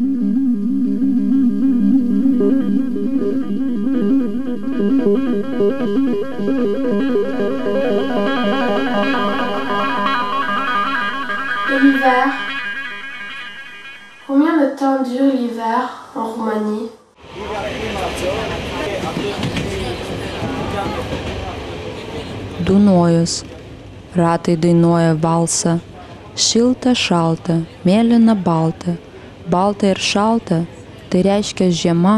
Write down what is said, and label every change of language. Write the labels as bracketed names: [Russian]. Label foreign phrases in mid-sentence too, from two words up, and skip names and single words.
[French] Et l'hiver, combien de temps dure l'hiver en Roumanie? [Lithuanian] Dunojus. Ratai dainuoja valsą. Šilta, šalta, mėlyna, balta. Balta ir šalta, tai reiškia žiema.